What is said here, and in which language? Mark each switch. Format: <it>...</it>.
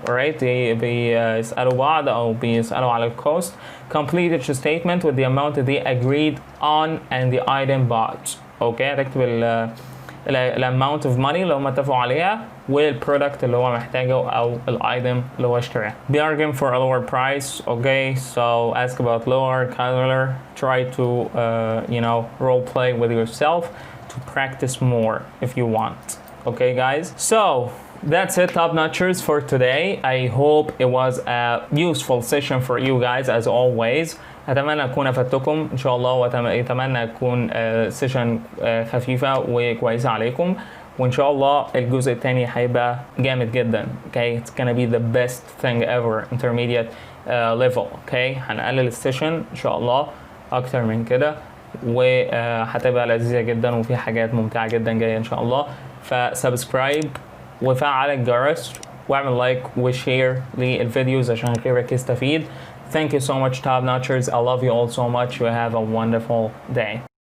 <en>Alright,</en> <ar>بيسألوا بعض أو بيسألوا على الcost.</ar> <en>Complete each statement with the amount that they agreed on and the item bought. Okay,</en> <ar>هتكتب amount of money اللي هم اتفقوا عليها والproduct اللي هو محتاجه أو item اللي هو اشتراه.</ar> <en>Bargain for a lower price. Okay, so ask about lower color. Try to role play with yourself to practice more if you want. Okay guys, so that's it top notchers for today. I hope it was a useful session for you guys as always.</en> <ar>أتمنى أكون أفدتكم إن شاء الله وأتمنى أكون سيشن خفيفة وكويسة عليكم وإن شاء الله الجزء الثاني هيبقى جامد جدا.</ar> <en>Okay, it's gonna be the best thing ever intermediate level. Okay,</en> <ar>هنقلل السيشن إن شاء الله أكتر من كده وهتبقى لذيذة جدا وفي حاجات ممتعة جدا جاية إن شاء الله. فسبسكرايب وفعل الجرس واعمل لايك وشير للفيديوز عشان غيرك يستفيد.</ar> <en>Thank you so much top notchers. I love you all so much. You have a wonderful day.</en>